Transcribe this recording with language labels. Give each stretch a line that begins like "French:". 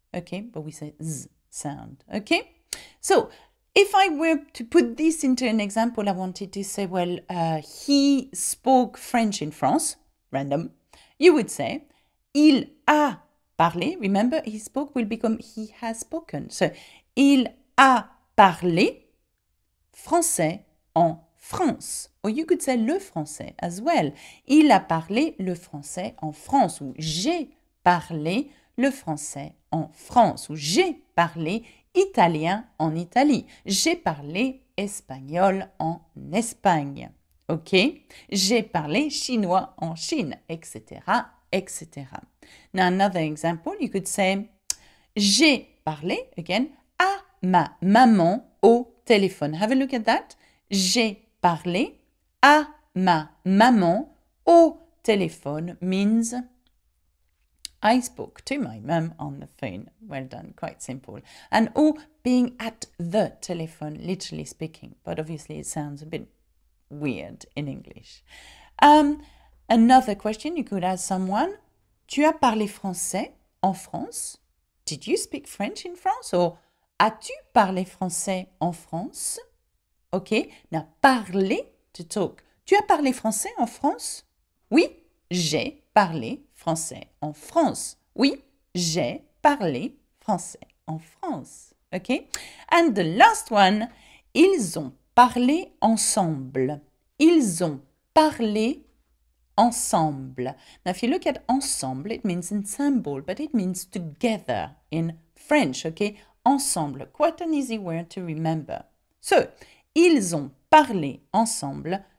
English: Okay, but we say z sound. Okay, so if I were to put this into an example, I wanted to say, well, he spoke French in France, random. You would say,
French: il a parlé.
English: Remember, he spoke will become he has spoken.
French: So, il a parlé français en France.
English: Or you could say le français as well.
French: Il a parlé le français en France. Ou j'ai parlé le français en France. Ou j'ai parlé italien en Italie. J'ai parlé espagnol en Espagne. Ok? J'ai parlé chinois en Chine, etc., etc.
English: Now, another example, you could say,
French: j'ai parlé,
English: again,
French: à ma maman au téléphone.
English: Have a look at that.
French: J'ai parlé à ma maman au téléphone
English: means I spoke to my mum on the phone. Well done, quite simple. And au being at the telephone, literally speaking. But obviously it sounds a bit weird in English. Another question you could ask someone.
French: Tu as parlé français en France?
English: Did you speak French in France?
French: Or as-tu parlé français en France?
English: Okay, now parler, to talk.
French: Tu as parlé français en France? Oui, j'ai parlé français en France. Oui, j'ai parlé français en France. Okay?
English: And the last one,
French: ils ont parlé ensemble. Ils ont parlé ensemble.
English: Now, if you look at ensemble, it means ensemble, but it means together in French, okay? Ensemble, quite an easy word to remember.
French: So, ils ont parlé ensemble.